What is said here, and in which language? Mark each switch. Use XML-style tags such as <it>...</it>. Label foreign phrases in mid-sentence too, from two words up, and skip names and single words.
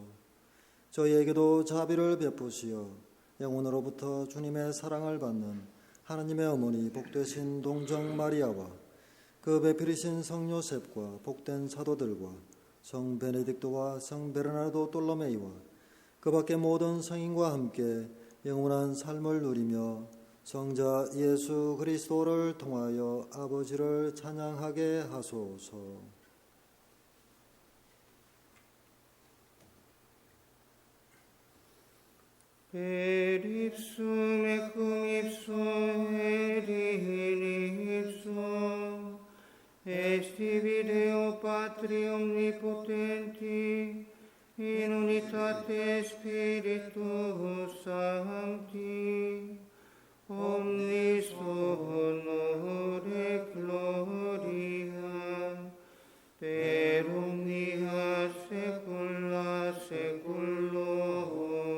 <ko>저희에게도 자비를 베푸시어 영혼으로부터 주님의 사랑을 받는 하나님의 어머니 복되신 동정 마리아와 그 배필이신 성 요셉과 복된 사도들과 성 베네딕토와 성 베르나르도 돌로메이와 그 밖의 모든 성인과 함께 영원한 삶을 누리며 성자 예수 그리스도를 통하여 아버지를 찬양하게 하소서.</ko> <la>Per ipsum et cum ipsum et in ipsum est tibi Deo Patri omnipotenti in unitate Spiritus Sancti omnis honor et gloria per omnia saecula saeculorum.</la>